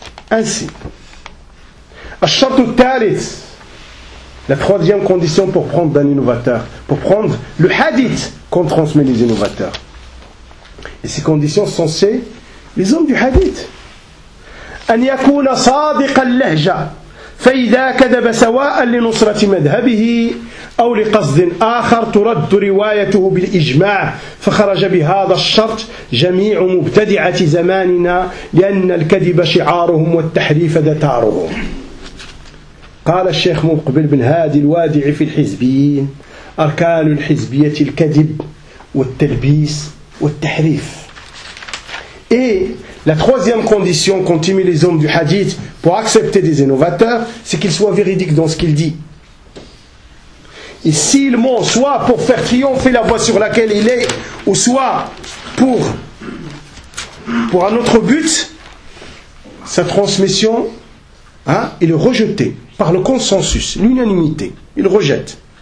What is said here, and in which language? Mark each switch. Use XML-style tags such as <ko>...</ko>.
<fr>Ainsi.</fr> <ar>Ash-shartu al-thalith.</ar> <fr>La troisième condition pour prendre d'un innovateur, pour prendre le hadith qu'on transmet les innovateurs. Et ces conditions sont ces les hommes du hadith.</fr> <ar>أن يكون صادق اللهجة فإذا كذب سواء لنصرة مذهبه أو لقصد آخر ترد روايته بالإجماع فخرج بهذا الشرط جميع مبتدعة زماننا لأن الكذب شعارهم والتحريف دتارهم. قال الشيخ مقبل بن هادي الوادع في الحزبيين أركان الحزبية الكذب والتلبيس والتحريف.</ar> <fr>Et la troisième condition qu'ont les hommes du hadith pour accepter des innovateurs, c'est qu'ils soient véridiques dans ce qu'ils disent. Et s'ils mentent, soit pour faire triompher la voie sur laquelle il est, ou soit pour un autre but, sa transmission est rejetée par le consensus, l'unanimité. Il rejette.</fr>